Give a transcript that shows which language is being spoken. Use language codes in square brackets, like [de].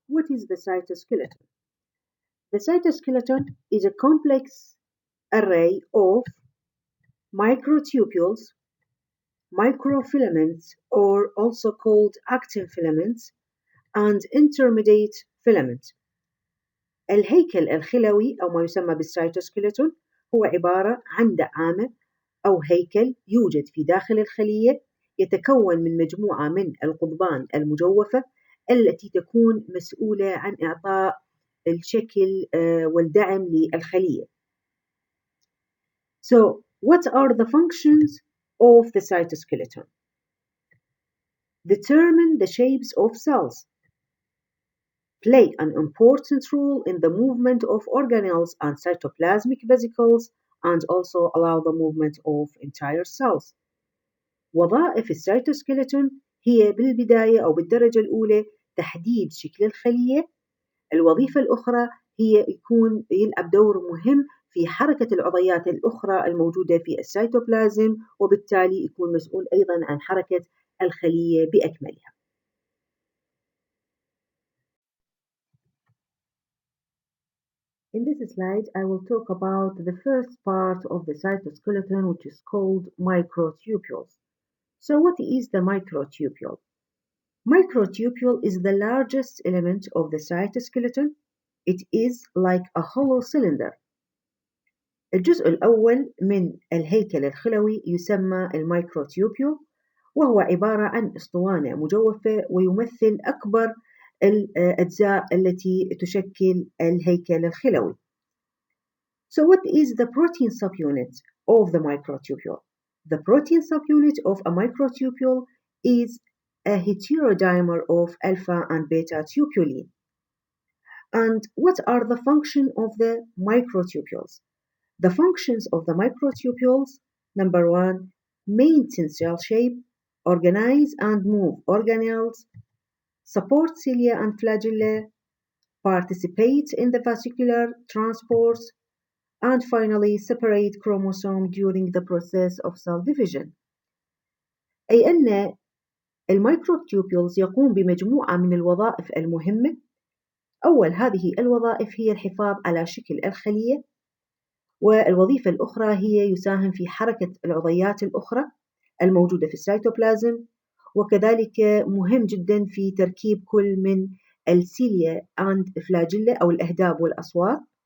[en] What is the cytoskeleton? The cytoskeleton is a complex array of microtubules, microfilaments, or also called actin filaments, and intermediate filament. [ar] الهيكل الخلوي أو ما يسمى بالسيتوسكيلتون هو عبارة عن دعامة أو هيكل يوجد في داخل الخلية، يتكون من مجموعة من القضبان المجوفة التي تكون مسؤولة عن إعطاء الشكل والدعم للخلية. [en] So, what are the functions of the cytoskeleton? Determine the shapes of cells. Play an important role in the movement of organelles and cytoplasmic vesicles and also allow the movement of entire cells. [ar] وظائف السيتوسكيلتون هي بالبداية أو بالدرجة الأولى تحديد شكل الخلية. الوظيفة الأخرى هي يلعب دور مهم في حركة العضيات الأخرى الموجودة في السيتوبلازم، وبالتالي يكون مسؤول أيضا عن حركة الخلية بأكملها. [en] In this slide, I will talk about the first part of the cytoskeleton, which is called microtubules. So what is the microtubule? Microtubule is the largest element of the cytoskeleton. It is like a hollow cylinder. [ar] الجزء الأول من الهيكل الخلوي يسمى الميكروتيوبيول، وهو عبارة عن أسطوانة مجوفة ويمثل أكبر الأجزاء التي تشكل الهيكل الخلوي. [en] So what is the protein subunit of the microtubule? The protein subunit of a microtubule is a heterodimer of alpha and beta tubulin. And what are the functions of the microtubules? The functions of the microtubules: number one, maintain cell shape, organize and move organelles, support cilia and flagella, participate in the vascular transport, and finally separate chromosome during the process of cell division. [ar] أي أن الميكروتوبيولز يقوم بمجموعة من الوظائف المهمة. أول هذه الوظائف هي الحفاظ على شكل الخلية، والوظيفة الأخرى هي يساهم في حركة العضيات الأخرى الموجودة في السيتوبلازم، وكذلك مهم جدا في تركيب كل من السيليا [en] and [ar] فلاجيلا أو الأهداب والأصوات،